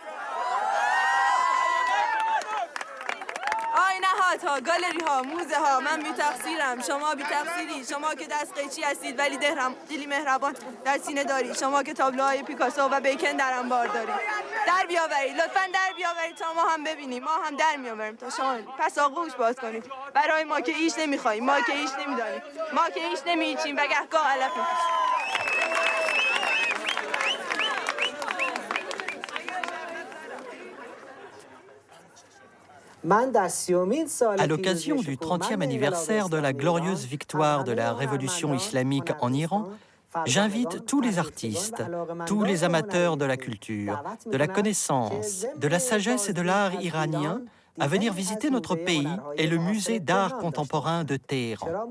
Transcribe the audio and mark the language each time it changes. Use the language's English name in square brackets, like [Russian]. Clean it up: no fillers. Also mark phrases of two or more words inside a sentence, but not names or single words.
[Persian] آی نهادها، گالری ها، موزه ها، من بی تقصیرم، شما بی تقصیری، شما که دست قیچی هستید ولی دلی مهربان در سینه دارید، شما که تابلوهای پیکاسو و بیکن در انبار دارید. در بیاورید، لطفاً در بیاورید تا ما هم ببینیم، ما هم در میآوریم تا شما. پس آغوش باز کنید. برای ما که ایش نمیخوایم، ما که ایش نمیدانیم، ما که ایش نمیچیم و گهگاه علف میکشیم. [French] À l'occasion du 30e anniversaire de la glorieuse victoire de la révolution islamique en Iran, j'invite tous les artistes, tous les amateurs de la culture, de la connaissance, de la sagesse et de l'art iranien à venir visiter notre pays et le musée d'art contemporain de Téhéran.